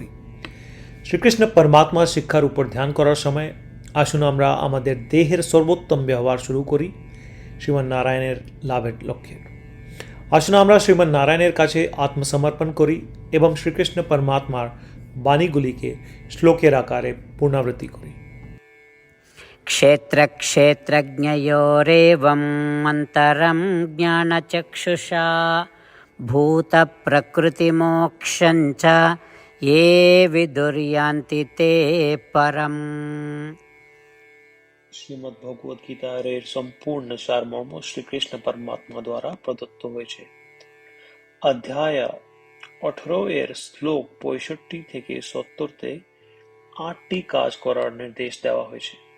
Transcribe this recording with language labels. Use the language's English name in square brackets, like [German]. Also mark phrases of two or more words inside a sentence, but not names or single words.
[Bangla] শ্রীকৃষ্ণ পরমাত্মার শিক্ষার উপর ধ্যান করার সময় আসুন আমরা আমাদের দেহের সর্বোত্তম ব্যবহার শুরু করি শ্রীমন্নারায়ণের লাভের লক্ষ্যে। আসুন আমরা শ্রীমন্নারায়ণের কাছে আত্মসমর্পণ করি এবং শ্রীকৃষ্ণ পরমাত্মার বাণীগুলিকে শ্লোকের আকারে পুনরাবৃত্তি করি। [Sanskrit] क्षेत्र क्षेत्रज्ञयोरेवम् अन्तरं ज्ञानचक्षुषा भूतप्रकृतिमोक्षञ्च ये विदुर्यान्ति ते परम्। [Bangla] শ্রীমদ্ ভগবদ গীতার এর সম্পূর্ণ সারমর্ম শ্রীকৃষ্ণ পরমাত্মা দ্বারা প্রদত্ত হয়েছে। অধ্যায় 18 এর শ্লোক 65 থেকে 70-তে 8টি কাজ করার নির্দেশ দেওয়া হয়েছে।